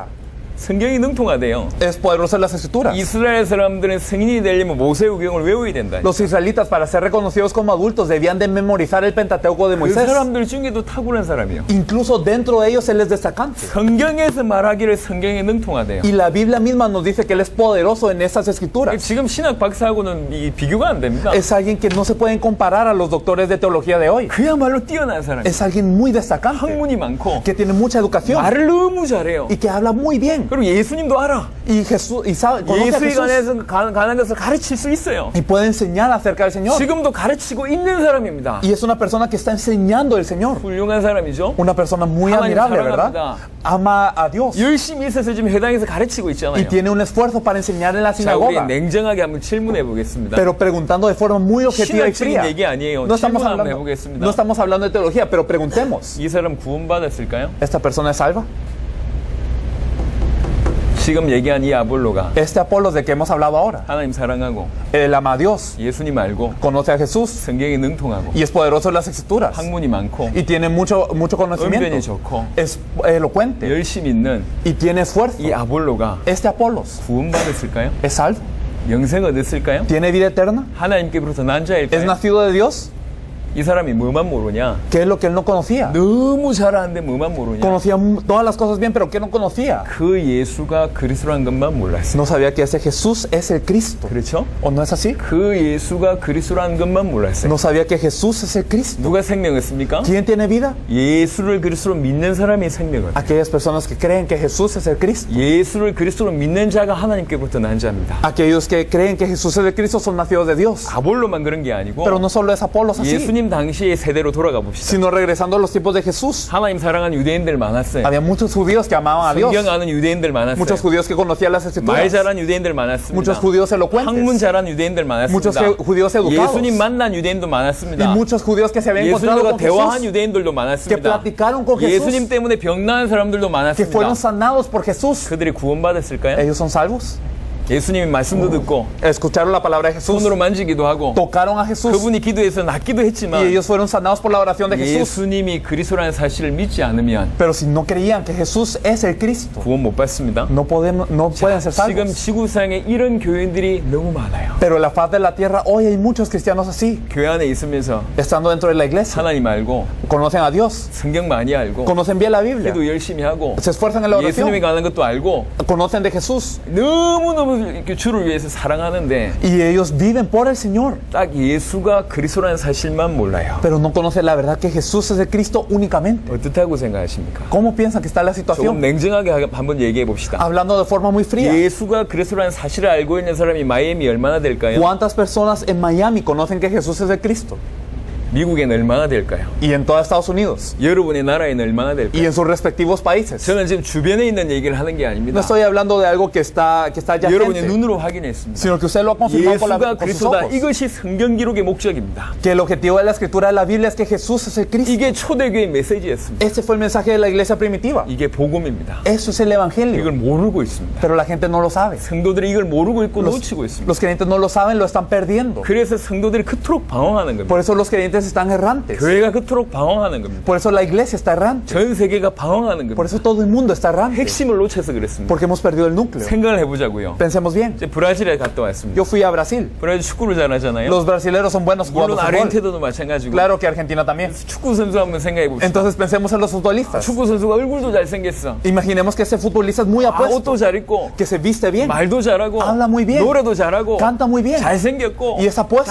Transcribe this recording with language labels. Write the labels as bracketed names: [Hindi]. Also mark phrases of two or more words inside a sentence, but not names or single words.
[Korean] 성경이 능통하대요. [Spanish] Es poderosa en las escrituras. [Korean] 이스라엘 사람들은 성인이 되려면 모세우경을 외워야 된다. [Spanish] Los israelitas, para ser reconocidos como adultos, debían de memorizar el Pentateuco de [Korean] 그 [Spanish] Moisés. [Korean] 사람들 중에도 탁월한 사람이요. [Spanish] Incluso dentro de ellos él es destacante. [Korean] 성경에서 말하기를 성경에 능통하대요. [Spanish] Y la Biblia misma nos dice que él es poderoso en esas escrituras. [Korean] 지금 신학 박사하고는 비교가 안 됩니다. [Spanish] Es alguien que no se pueden comparar a los doctores de teología de hoy. [Korean] 그야말로 뛰어난 사람. [Spanish] Es alguien muy destacante, [Korean] 학문이 많고 [Spanish] que tiene mucha educación [Korean] 말을 너무 잘해요. [Spanish] y que habla muy bien. [Korean] 그리고 예수님도 알아. [Spanish] Y Jesús y sabe, conoce a [Korean] 예수에 [Spanish] Jesús [Korean] 관한 것을 가르칠 수 있어요. [Spanish] y puede enseñar acerca del Señor. [Korean] 지금도 가르치고 있는 사람입니다. [Spanish] Y es una persona que está enseñando el Señor. [Korean] 훌륭한 사람이죠. [Spanish] Una persona muy [Korean] 하나님 [Spanish] admirable, [Korean] 사랑합니다. [Spanish] ¿verdad? Ama a Dios [Korean] 열심히 있어서 지금 회당에서 가르치고 [Spanish] y [Korean] 있잖아요. [Spanish] tiene un esfuerzo para enseñar en la [Korean] 자, 우리 [Spanish] sinagoga. [Korean] 냉정하게 한번 질문해 보겠습니다. [Spanish] Pero preguntando de forma muy objetiva y [Korean] 신학적인 [Spanish] fría. [Korean] 얘기 아니에요. [Spanish] No estamos [Korean] 질문 한번 [Spanish] hablando, [Korean] 해보겠습니다. [Spanish] no estamos hablando de teología, pero preguntemos. [Korean] 이 사람 구원받았을까요? [Spanish] ¿Esta persona es salva? [Korean] 지금 얘기한 이 아볼로가 [Spanish] Este Apolos de que hemos hablado ahora, [Korean] 하나님 사랑하고 [Spanish] él ama a Dios, [Korean] 예수님 알고 [Spanish] conoce a Jesús [Korean] 성경에 능통하고 [Spanish] y es poderoso en las escrituras [Korean] 학문이 많고 [Spanish] y tiene mucho [Korean] 언변이 [Spanish] conocimiento, [Korean] 좋고 [Spanish] es elocuente [Korean] 열심히 있는 [Spanish] y tiene esfuerzo. [Korean] 이 아볼로가 [Spanish] Este Apolos [Korean] 구원받았을까요? [Spanish] es salvo, [Korean] 영생 얻었을까요? [Spanish] tiene vida eterna, [Korean] 하나님께로부터 난 [Spanish] es [Korean] 자일까요? [Spanish] nacido de Dios. [Korean] 이 사람이 뭐만 모르냐? [Spanish] ¿Qué es lo que él no conocía? [Korean] 너무 잘하는데 뭐만 모르냐? [Spanish] Conocía todas las cosas bien, pero ¿qué no conocía? [Korean] 그 예수가 그리스도라는 것만 몰랐어요. [Spanish] No sabía que ese Jesús es el Cristo. [Korean] 그렇죠? [Spanish] ¿O no es así? [Korean] 그 예수가 그리스도라는 것만 몰랐어요. [Spanish] No sabía que Jesús es el Cristo. [Korean] 누가 생명했습니까? [Spanish] ¿Quién tiene vida? [Korean] 예수를 그리스도로 믿는 사람이 생명을. [Spanish] Aquellas personas que creen que Jesús es el Cristo. [Korean] 예수를 그리스도로 믿는 자가 하나님께로부터 난 자입니다. [Spanish] Aquellos que creen que Jesús es el Cristo son nacidos de Dios. [Korean] 아볼로만 그런 게 아니고 [Spanish] Pero no solo es Apolos así, [Korean] 예수님 당시의 세대로 돌아가 봅시다. [Spanish] sino regresando a los tiempos de Jesús. [Korean] 하나님 사랑하는 유대인들 많았어요. [Spanish] Había muchos judíos que amaban a Dios. [Korean] 성경 아는 유대인들 많았어요. [Spanish] Muchos judíos que conocían las [Korean] 말 [Spanish] escrituras. [Korean] 잘하는 유대인들 많았습니다. [Spanish] Muchos judíos [Korean] 학문 [Spanish] elocuentes. [Korean] 잘하는 유대인들 [Spanish] Muchos [Korean] 많았습니다. [Spanish] judíos educados. [Korean] 예수님 만난 유대인도 [Spanish] Y [Korean] 많았습니다. [Spanish] muchos judíos que se habían encontrado [Korean] 예수님과 [Spanish] con [Korean] 대화한 [Spanish] Jesús, [Korean] 유대인들도 [Spanish] que [Korean] 많았습니다. [Spanish] platicaron con [Korean] 예수님 [Spanish] Jesús, [Korean] 때문에 병나은 사람들도 [Spanish] que fueron [Korean] 많았습니다. [Spanish] sanados por Jesús. [Korean] 그들이 구원받았을까요? [Spanish] ¿Ellos son salvos? [Korean] 예수님이 말씀도 듣고 [Spanish] Escucharon la palabra de Jesús, [Korean] 손으로 만지기도 하고 [Spanish] tocaron a Jesús [Korean] 그분이 기도해서 낫기도 [Spanish] y [Korean] 했지만 [Spanish] ellos fueron sanados por la oración de Jesús. [Korean] 예수님이 그리스도라는 사실을 믿지 않으면 [Spanish] Pero si no creían que Jesús es el Cristo, [Korean] 구원 못 받습니다. [Spanish] no pueden ser [Korean] 지금 [Spanish] salvos. [Korean] 지구상에 이런 교인들이 너무 많아요. [Spanish] Pero en la faz de la tierra hoy hay muchos cristianos así, [Korean] 교회 안에 있으면서 [Spanish] estando dentro de la iglesia, [Korean] 하나님 알고 [Spanish] conocen a Dios, [Korean] 성경 많이 알고 [Spanish] conocen bien la Biblia, [Korean] 기도 열심히 하고 [Spanish] se esfuerzan en la [Korean] 예수님에 [Spanish] oración, [Korean] 관한 것도 알고 [Spanish] conocen de Jesús [Korean] 너무너무 이렇게 주를 위해서 사랑하는데 [Spanish] y ellos viven por el Señor, [Korean] 딱 예수가 그리스도라는 사실만 몰라요. [Spanish] pero no conocen la verdad que Jesús es el Cristo únicamente. [Korean] 어떻다고 생각하십니까? [Spanish] ¿Cómo piensan que está la [Korean] 조금 [Spanish] situación? [Korean] 냉정하게 한번 얘기해 봅시다. [Spanish] Hablando de forma muy fría, [Korean] 예수가 그리스도라는 사실을 알고 있는 사람이 마이애미 얼마나 될까요? [Spanish] ¿cuántas personas en Miami conocen que Jesús es el Cristo? [Korean] 미국에는 얼마나 될까요? [Spanish] Y en todos Estados Unidos [Korean] 여러분의 나라에는 얼마나 [Spanish] y [Korean] 될까요? [Spanish] en sus respectivos países. [Korean] 저는 지금 주변에 있는 얘기를 하는 게 [Spanish] No [Korean] 아닙니다. [Spanish] estoy hablando de algo que está [Korean] 여러분의 [Spanish] adyacente, [Korean] 눈으로 확인했습니다. [Spanish] sino que usted lo ha confirmado [Korean] 예수가 [Spanish] con sus [Korean] 그리스도다. [Spanish] ojos. [Korean] 이것이 성경 기록의 목적입니다. [Spanish] Que el objetivo de la escritura de la Biblia es que Jesús es el Cristo. [Korean] 이게 초대교회 메시지였습니다. [Spanish] Ese fue el mensaje de la iglesia primitiva. [Korean] 이게 복음입니다. [Spanish] Eso es el evangelio. [Korean] 이걸 모르고 있습니다. [Spanish] Pero la gente no lo sabe. [Korean] 성도들이 이걸 모르고 있고 놓치고 있습니다. [Spanish] Los creyentes no lo saben, lo están perdiendo. [Korean] 그래서 성도들이 그토록 방황하는 겁니다. [Spanish] Por eso los creyentes están errantes. [Korean] 교회가 그토록 방황하는 겁니다. [Spanish] Por eso la iglesia está errante. [Korean] 전 세계가 방황하는 [Spanish] Por [Korean] 겁니다. [Spanish] eso todo el mundo está errante. [Korean] 핵심을 놓쳐서 그랬습니다. [Spanish] Porque hemos perdido el núcleo. [Korean] 생각을 해보자고요. [Spanish] Pensemos bien. [Korean] 이제 브라질에 갔다 왔습니다. [Spanish] Yo fui a Brasil. [Korean] 브라질 축구를 잘하잖아요. [Spanish] Los brasileños son buenos jugando [Korean] 물론 [Spanish] fútbol. [Korean] 아르헨티나도 마찬가지고. [Spanish] Claro que Argentina también. [Korean] 축구 선수 한번 생각해 봅시다. [Spanish] Entonces pensemos en los futbolistas. [Korean] 축구 선수가 얼굴도 잘생겼어. [Spanish] Imaginemos que ese futbolista es muy apuesto, [Korean] 옷도 잘 입고 [Spanish] que se viste bien, [Korean] 말도 잘하고 [Spanish] Habla muy bien. [Korean] 노래도 잘하고 [Spanish] canta muy bien [Korean] 잘생겼고 [Spanish] y es apuesto.